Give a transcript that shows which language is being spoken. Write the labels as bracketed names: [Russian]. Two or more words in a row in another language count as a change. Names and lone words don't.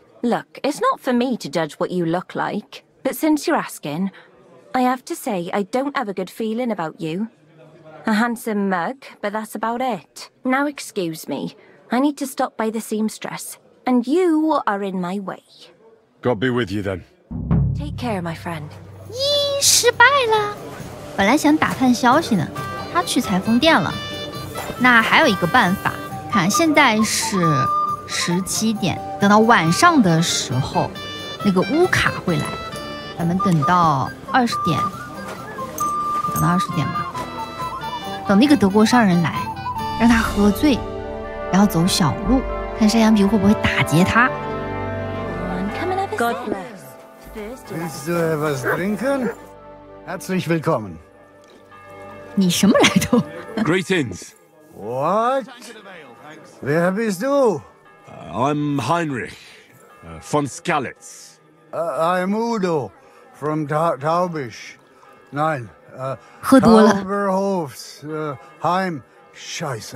[English] Look, it's not for me to judge what you look like. But since you're asking, I have to say I don't have a good feeling about you. A handsome mug, but that's about it. Now excuse me. I need to stop by the seamstress. And you are in my way. God be with you then. Take care, my friend. [Chinese] 咦，失败了。本来想打探消息呢，他去裁缝店了。那还有一个办法，看现在是17点，等到晚上的时候，那个乌卡会来。咱们等到20点，等到20点吧。等那个德国商人来，让他喝醉，然后走小路，看山羊皮会不会打劫他。 [English] God bless. [German] Willst du etwas trinken? Herzlich willkommen. [Chinese] 你什么来头？ [English] Greetings. What? [German] Wer bist du? [English] I'm Heinrich von Skalitz. I'm Udo from Taubisch. [German] Nein, [Chinese] 喝多了。 [German] Tauberhofs, Heim. Scheiße.